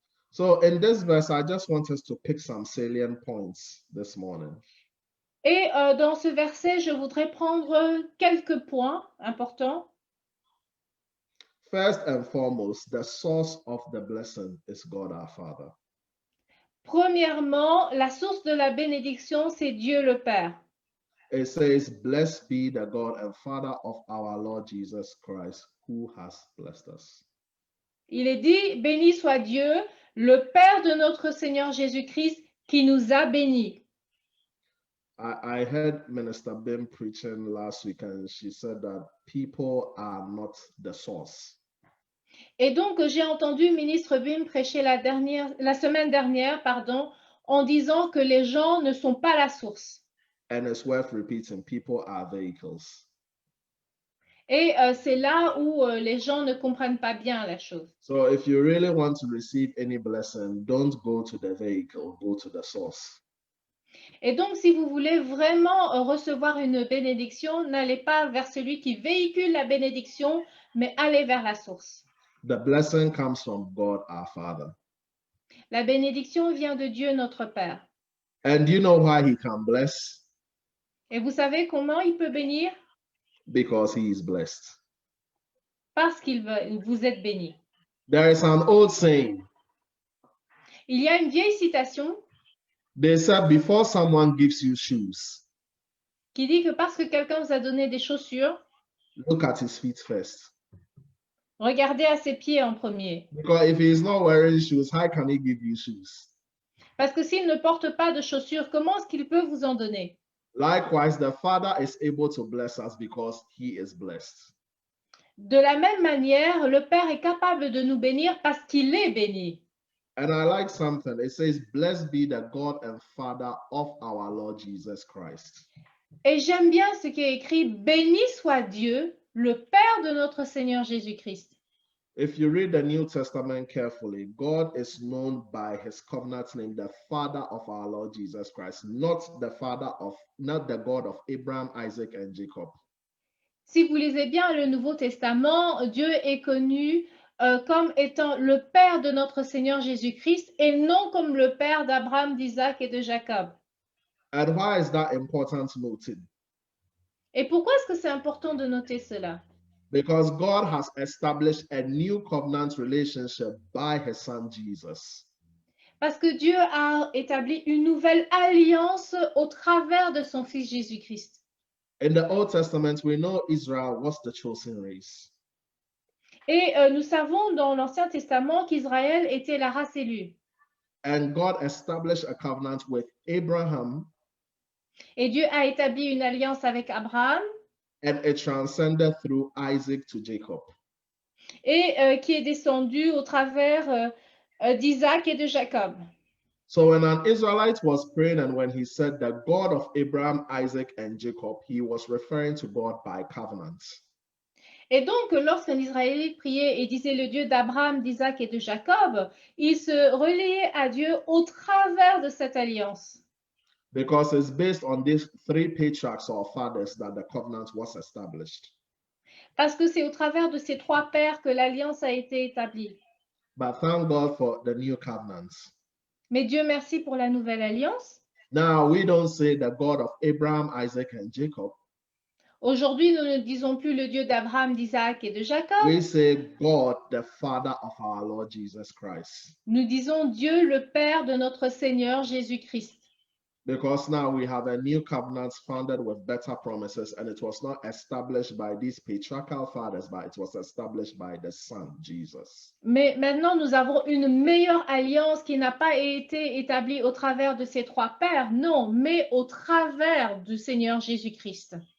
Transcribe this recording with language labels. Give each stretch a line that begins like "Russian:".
English: So in this verse, I just want us to pick some salient points this morning.
French: Et dans ce verset, je voudrais prendre quelques points importants.
English: First and foremost, the source of the blessing is God our Father.
French: Premièrement, la source de la bénédiction, c'est Dieu le Père.
English: It says, blessed be the God and Father of our Lord Jesus Christ, who has blessed us.
French: Il est dit, béni soit Dieu, le Père de notre Seigneur Jésus-Christ, qui nous a bénis.
English: I heard Minister Bim preaching last week, and she said that people are not the source.
French: Et donc, j'ai entendu ministre Bim prêcher la semaine dernière, en disant que les gens ne sont pas la source.
English: And it's worth repeating, people are vehicles.
French: Et c'est là où les gens ne comprennent pas bien la chose.
English: So if you really want to receive any blessing, don't go to the vehicle, go to the source.
French: Et donc, si vous voulez vraiment recevoir une bénédiction, n'allez pas vers celui qui véhicule la bénédiction, mais allez vers la source.
English: The blessing comes from God our Father.
French: La bénédiction vient de Dieu notre Père.
English: And do you know why He can bless?
French: Et vous savez comment il peut bénir?
English: Because He is blessed.
French: Parce vous êtes béni.
English: There is an old saying.
French: Il y a une vieille citation.
English: They said, before someone gives you shoes,
French: qui dit que parce que quelqu'un vous a donné des chaussures,
English: look at his feet first.
French: Regardez à ses pieds en premier.
English: Because if he is not wearing shoes, how can he give you shoes?
French: Parce que s'il ne porte pas de chaussures, comment est-ce qu'il peut vous en donner?
English: Likewise, the Father is able to bless us because He is blessed.
French: De la même manière, le Père est capable de nous bénir parce qu'il est béni.
English: And I like something. It says, blessed be the God and Father of our Lord Jesus Christ.
French: Et j'aime bien ce qui est écrit, béni soit Dieu, le Père de notre Seigneur Jésus-Christ.
English: If you read the New Testament carefully, God is known by His covenant name, the Father of our Lord Jesus Christ, not the God of Abraham, Isaac, and Jacob.
French: Si vous lisez bien le Nouveau Testament, Dieu est connu comme étant le Père de notre Seigneur Jésus-Christ et non comme le Père d'Abraham, d'Isaac et de Jacob.
English: And why is that important to note?
French: Et pourquoi est-ce que c'est important de noter cela?
English: Because God has established a new covenant relationship by His Son Jesus.
French: Parce que Dieu a établi une nouvelle alliance au travers de son Fils Jésus-Christ.
English: In the Old Testament, we know Israel was the chosen race.
French: Et nous savons dans l'Ancien Testament qu'Israël était la race élue.
English: And God established a covenant with Abraham,
French: Et Dieu a établi une alliance avec Abraham
English: and it transcended through Isaac to Jacob.
French: et qui est descendue au travers d'Isaac et de Jacob.
English: So when an Israelite was praying and when he said the God of Abraham, Isaac, and Jacob, he was referring to God by covenant.
French: Et donc, lorsqu'un Israélite priait et disait le Dieu d'Abraham, d'Isaac et de Jacob, il se reliait à Dieu au travers de cette alliance.
English: Because it's based on these three patriarchs or fathers that the covenant was established.
French: Parce que c'est au travers de ces trois pères que l'alliance a été établie.
English: But thank God for the new covenants.
French: Mais Dieu merci pour la nouvelle alliance.
English: Now we don't say the God of Abraham, Isaac, and Jacob.
French: Aujourd'hui, nous ne disons plus le Dieu d'Abraham, d'Isaac et de Jacob.
English: We say God, the Father of our Lord Jesus Christ.
French: Nous disons Dieu, le Père de notre Seigneur Jésus-Christ.
English: Because now we have a new covenant founded with better promises, and it was not established by these patriarchal fathers, but it was established by the Son, Jesus.
French: Mais maintenant, nous avons une meilleure alliance qui n'a pas été établie au travers de ces trois pères, non, mais au travers du Seigneur Jésus-Christ.